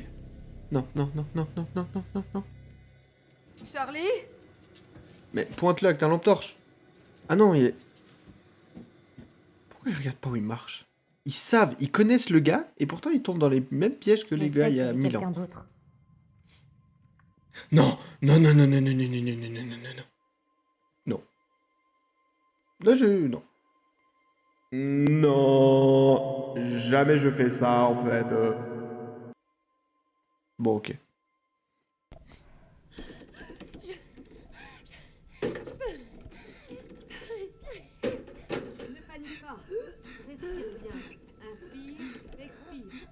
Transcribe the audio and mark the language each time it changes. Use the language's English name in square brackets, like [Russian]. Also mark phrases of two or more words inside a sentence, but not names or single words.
[French] Non, non, non, non, non, non, non, non, non. Charlie? Mais pointe-le avec ta lampe torche. Ah non, il est... Pourquoi ils regardent pas où il marche? Ils savent, ils connaissent le gars, et pourtant ils tombent dans les mêmes pièges que les gars il y a 1000 ans. Non, non, non, non, non, non, non, non, non, non, non, non, non. Non. Là, non. Non. Jamais je fais ça, en fait. Bon, ok. Ne panique pas. Respire bien. Inspire, expire.